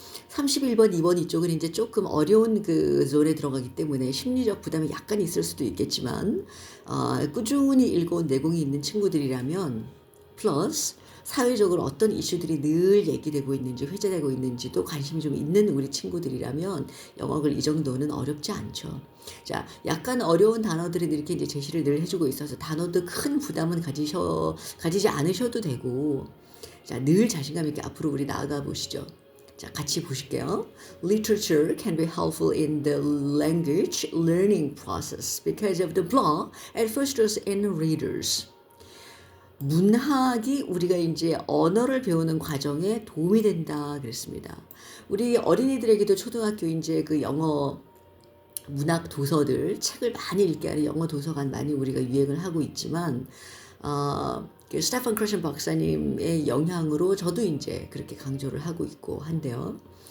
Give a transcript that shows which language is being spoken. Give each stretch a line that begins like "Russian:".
Korean: 31번, 2번 이쪽은 이제 조금 어려운 그 존에 들어가기 때문에 심리적 부담이 약간 있을 수도 있겠지만, 꾸준히 읽어온 내공이 있는 친구들이라면, 플러스 사회적으로 어떤 이슈들이 늘 얘기되고 있는지, 회자되고 있는지도 관심이 좀 있는 우리 친구들이라면 영어를 이 정도는 어렵지 않죠. 자, 약간 어려운 단어들은 이렇게 이제 제시를 늘 해주고 있어서 단어도 큰 부담은 가지지 않으셔도 되고, 자, 늘 자신감 있게 앞으로 우리 나아가 보시죠. 자, 같이 보실게요.
English: Literature can be helpful in the language learning process because of the blah it fosters in readers.
Korean: 문학이 우리가 이제 언어를 배우는 과정에 도움이 된다 그랬습니다. 우리 어린이들에게도 초등학교 이제 그 영어 문학 도서들 책을 많이 읽게 하는 영어 도서관 많이 우리가 유행을 하고 있지만 그 스테판 크러션 박사님의 영향으로 저도 이제 그렇게 강조를 하고 있고 한데요.